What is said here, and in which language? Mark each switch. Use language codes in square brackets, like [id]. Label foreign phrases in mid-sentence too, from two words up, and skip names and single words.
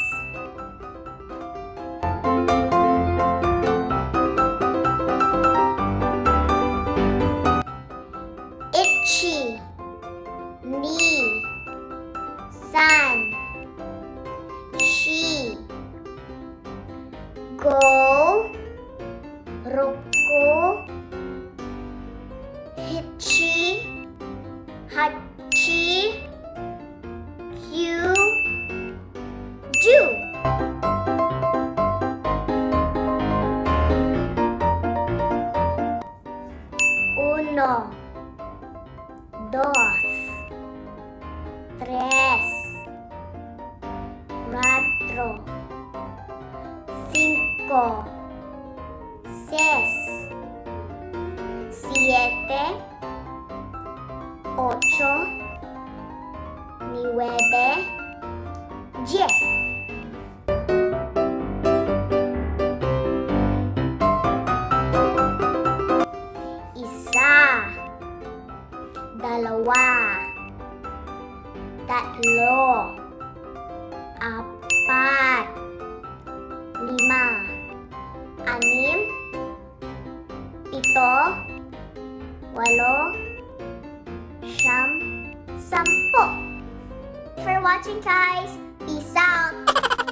[ja] Ichi, に、さん, し、ご、ろく、しち、はち、きゅう、じゅう. [es] Uno, dos, tres, cuatro, cinco, seis, siete, ocho, nueve, 10. [tl] Isa, dalawa, tatlo, apat, lima, anim, pito, walo, siyam, sampo. [en] For watching guys, peace out!